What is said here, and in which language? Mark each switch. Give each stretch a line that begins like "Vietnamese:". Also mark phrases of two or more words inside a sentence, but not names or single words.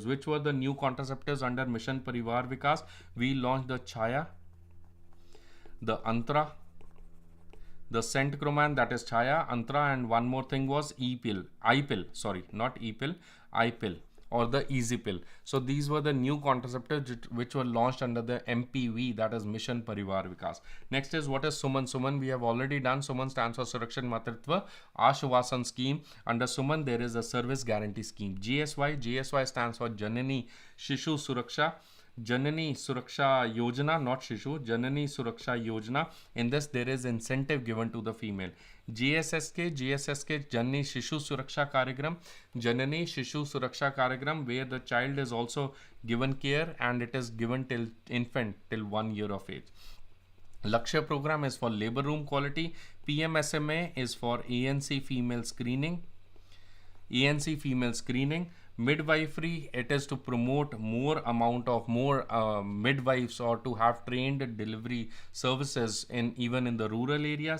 English: Which were the new contraceptives under Mission Parivar Vikas? We launched the Chaya, the Antra, the Centchroman, that is Chaya, Antra, and one more thing was I-pill, or the Easy Pill. So these were the new contraceptives which were launched under the MPV, that is Mission Parivar Vikas. Next is, what is Suman? Suman we have already done. Suman stands for Surakshan Matritva Ashvasan scheme. Under Suman there is a service guarantee scheme. GSY stands for Janani Shishu Suraksha. Janani Suraksha Yojana, not Shishu, Janani Suraksha Yojana. In this there is incentive given to the female. GSSK Janani Shishu Suraksha Karyagram, Janani Shishu Suraksha Karyagram, where the child is also given care and it is given till infant till 1 year of age. Lakshya program is for labor room quality. PMSMA is for ANC female screening. Midwifery, it is to promote more midwives, or to have trained delivery services even in the rural areas.